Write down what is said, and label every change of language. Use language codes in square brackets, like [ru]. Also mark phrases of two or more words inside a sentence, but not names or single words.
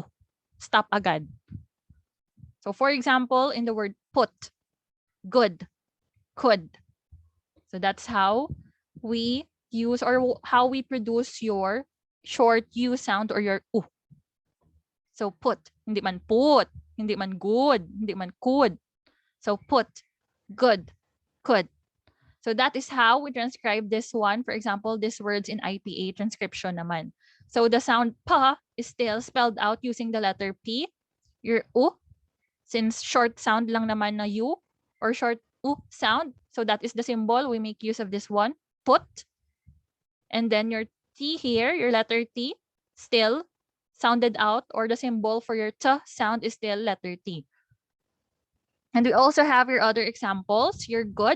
[en] Stop agad. So for example, in the word put, good, could. So that's how we use or how we produce your short U sound or your U. So put, [hil] hindi man put, hindi man good, hindi man could. [en] So put, good, could. So that is how we transcribe this one. For example, these words in IPA transcription naman. So the sound pa is still spelled out using the letter P. Your U, since short sound [tl] lang naman na [en] U or short U sound. So that is the symbol. We make use of this one, put. And then your T here, your letter T, still sounded out, or the symbol for your T sound is still letter T. And we also have your other examples, your good.